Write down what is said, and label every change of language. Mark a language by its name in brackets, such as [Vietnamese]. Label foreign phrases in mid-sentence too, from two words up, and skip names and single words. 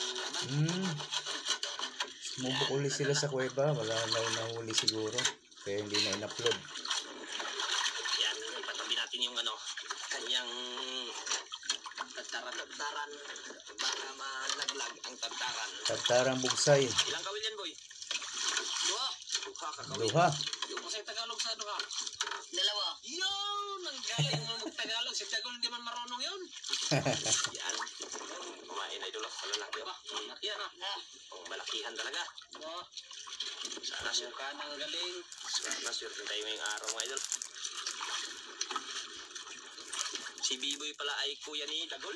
[Filipino] Sumubok sila sa kuweba. Wala daw nahuli siguro. Kaya hindi na in-upload. Yan. Ipatabi natin yung kanyang tagtaran. Baka malaglag ang tagtaran. Tagtarang bugsay. Ilang kawil yan, boy? [Cebuano] Duha. Duha kakawil. Duha. [Filipino] Yung masay Tagalog sa duha. Dalawa. Yun! Ang galing mo mag-Tagalog. Si Tagalog hindi man marunong yun. Yan. Kumain na idol. Malalaki ba? Malaki yan malakihan talaga. Sana suka ng galing. Sana sure tayo ngayong araw mga idol. Si B-Boy pala ay kuya ni Dagul.